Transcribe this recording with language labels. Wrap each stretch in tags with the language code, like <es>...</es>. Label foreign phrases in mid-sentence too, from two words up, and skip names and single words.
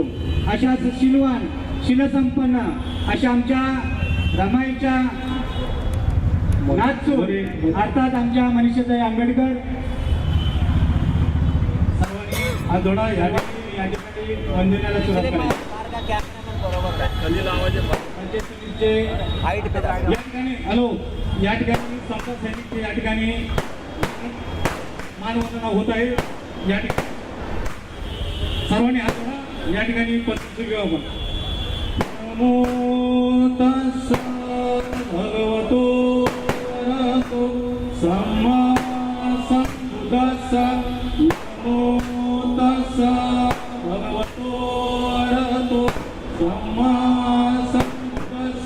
<mr>अशाच शीलवान शीलसंपन्न अशा आमच्या रमाईच्या नाथचूर अर्थात आमच्या मनीषाताई आंबेडकर हा जोडा या ठिकाणी वंदनाला सुरुवात करायची. हॅलो, या ठिकाणी संपर्क सैनिक या ठिकाणी मानवंदना होत आहे. या ठिकाणी सर्वांनी हात जोडा. या ठिकाणी पत्र घेऊ आपण.</mr> <pi>नमो तस्स भगवतो अरहतो सम्मा संबुद्धास्स. नमो तस्स भगवतो अरहतो सम्मा संबुद्धास्स.</pi>